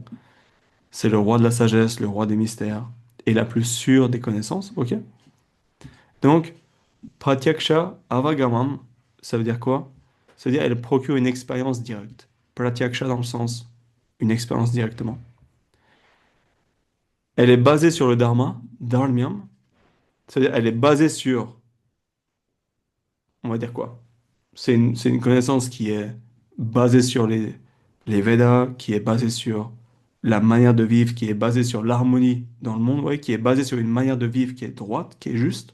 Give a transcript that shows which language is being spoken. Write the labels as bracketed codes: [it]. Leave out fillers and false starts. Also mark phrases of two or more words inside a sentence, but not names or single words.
[fr] C'est le roi de la sagesse, le roi des mystères, et la plus sûre des connaissances, ok? Donc, [sa] Pratyaksha Avagamam, [fr] ça veut dire quoi? Ça veut dire elle procure une expérience directe. Pratyaksha dans le sens une expérience directement. Elle est basée sur le dharma, dharmyam, c'est-à-dire elle est basée sur, on va dire quoi? C'est une connaissance qui est basée sur les Védas, qui est basée sur la manière de vivre, qui est basée sur l'harmonie dans le monde, ouais, qui est basée sur une manière de vivre qui est droite, qui est juste.